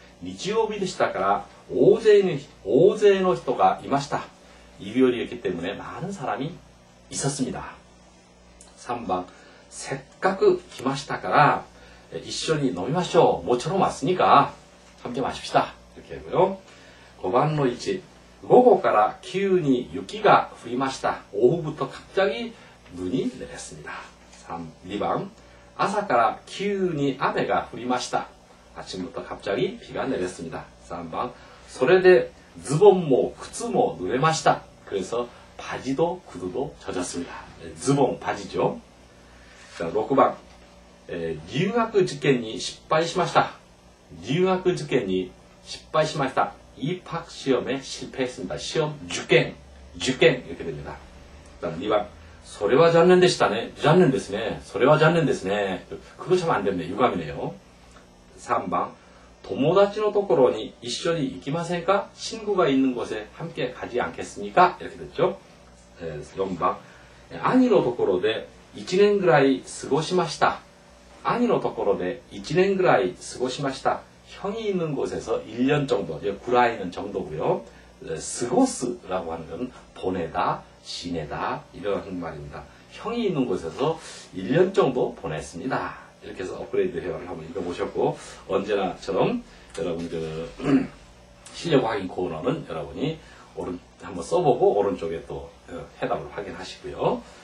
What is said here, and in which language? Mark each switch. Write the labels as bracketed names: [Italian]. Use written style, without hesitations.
[Japanese] 니치요비 데시다까라 오제의 히토가 이마시다. [Korean] 일요일이었기 때문에 많은 사람이 있었습니다. 3번. [Japanese] 세까그 기마시다까라 이쇼니 노미마쇼. [Korean] 모처럼 왔으니까 함께 마십시다. 이렇게 하고요. [Japanese] 5番の 1. 午後から急に雪が降りました. [Korean] 오후부터 갑자기 눈이 내렸습니다. 2번. [Japanese] 朝から急に雨が降りました. [Korean] 아침부터 갑자기 비가 내렸습니다. 3번. [Japanese] それでズボンも靴も濡れました. [Korean] 그래서 바지도 구두도 젖었습니다. ズボン, 바지죠.자, 6번. [Japanese] 留学受験に失敗しました.留学受験に失敗しました. [Korean] 입학 시험에 실패했습니다. 시험 주견 이렇게 됩니다. 그다음 2번. [Japanese] それは残念でしたね.残念ですね. それは残念ですね. [Korean] 그거 참 안 됐네. 유감이네요. 3번. [Japanese] 友達のところに一緒に行きませんか? [Korean] 친구가 있는 곳에 함께 가지 않겠습니까? 이렇게 됐죠. 4번. [Japanese] 兄のところで1年ぐらい過ごしました. 兄のところで1年ぐらい過ごしました. [Korean] 형이 있는 곳에서 1년 정도, 구라이는 정도고요. 스고스라고 하는 건 보내다, 지내다 이런 말입니다. 형이 있는 곳에서 1년 정도 보냈습니다. 이렇게 해서 업그레이드 회화를 한번 읽어보셨고, 언제나처럼 여러분 실력 확인 코너는 여러분이 한번 써보고 오른쪽에 또 해답을 확인하시고요.